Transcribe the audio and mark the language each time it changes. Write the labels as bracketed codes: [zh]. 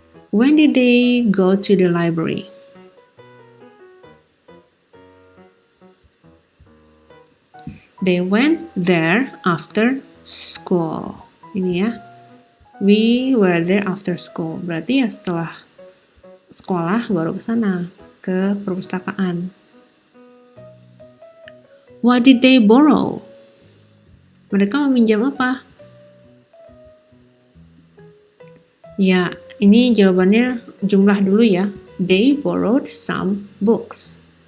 [en] When did they go to the library? They went there after school. [id] Ini ya. [en] We were there after school. [id] Berarti ya setelah sekolah baru ke sana, ke perpustakaan. [en] What did they borrow? [id] Mereka meminjam apa? Ya, ini jawabannya jumlah dulu ya. [en] They borrowed some books.